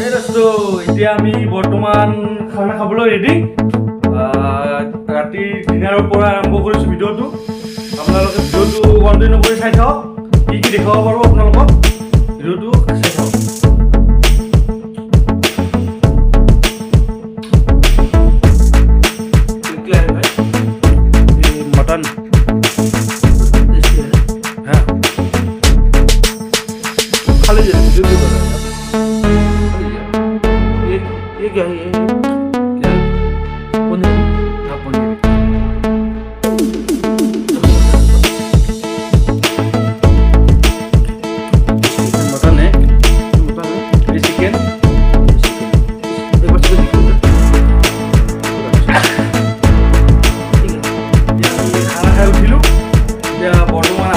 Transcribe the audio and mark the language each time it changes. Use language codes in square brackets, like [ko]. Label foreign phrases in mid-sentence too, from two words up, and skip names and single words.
[as] দোস্তো এতিয়া আমি বৰ্তমান খানা খাবলৈ ৰেডি ৰাতি ডিনাৰৰ পৰা আৰম্ভ কৰিছোঁ ভিডিঅ'টো আপোনালোকে ভিডিঅ'টো কণ্টিনিউ কৰি চাই থাকক কি কি দেখাব পাৰোঁ আপোনালোকক ভিডিঅ'টো চাই থাকক [hi] मटन हाँ खाली जो भी बना ये क्या है क्या पनीर हाँ पनीर मटन है ये चिकन एक बार से दिखा [as] খানা খাই উঠিলোঁ এতিয়া বৰ্তমান